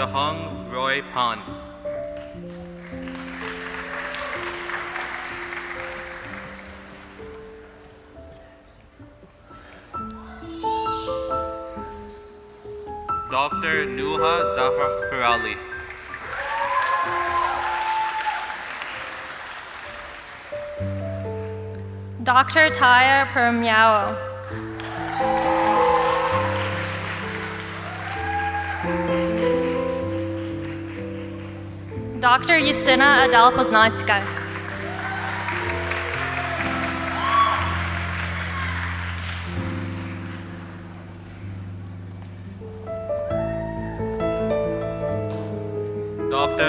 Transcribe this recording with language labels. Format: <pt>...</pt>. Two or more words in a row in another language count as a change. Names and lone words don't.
<en>Hung Roy Pan. Dr. Nuha Zahra Ali. Dr. Taya Permiao. Dr. Justina Adele Poznanska. Dr.</en>